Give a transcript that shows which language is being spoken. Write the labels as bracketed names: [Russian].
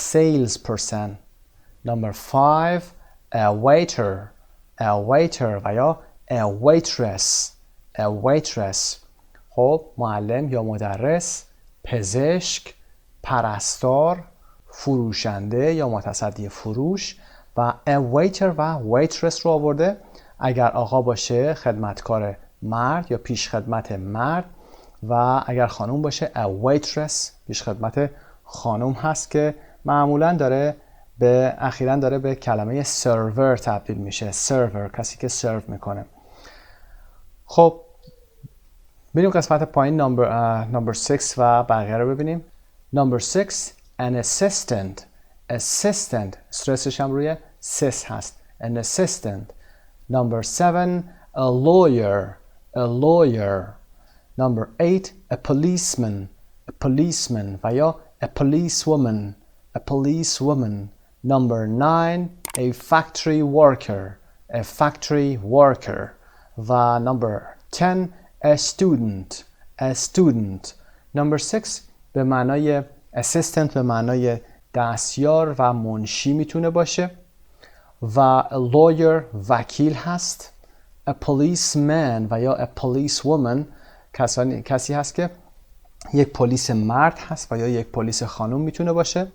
[English] number 5 a waiter [Persian] و یا [English] a waitress. [Persian] خب معلم یا مدرس، پزشک، پرستار، فروشنده یا متصدی فروش و a waiter و waitress رو آورده. اگر آقا باشه خدمتکار مرد یا پیش خدمت مرد و اگر خانوم باشه a waitress پیش خدمت خانوم هست که معمولا اخیراً داره به کلمه سرور تبدیل میشه. سرور کسی که سرو میکنه. خب بریم قسمت پایین نمبر 6 و بقیه رو ببینیم. نمبر 6 an assistant استرسش هم روی سس هست. an assistant [English] Number 7, a lawyer, a lawyer. Number 8, a policeman, a policeman. [Persian] و یا [English] a policewoman, a policewoman. Number 9, a factory worker, a factory worker. و number 10, a student, a student. [Persian] Number 6, به معنای assistant، به معنای دستیار و منشی میتونه باشه. و a lawyer وکیل هست. a policeman و یا a policewoman کسی هست که یک پلیس مرد هست و یا یک پلیس خانم میتونه باشه.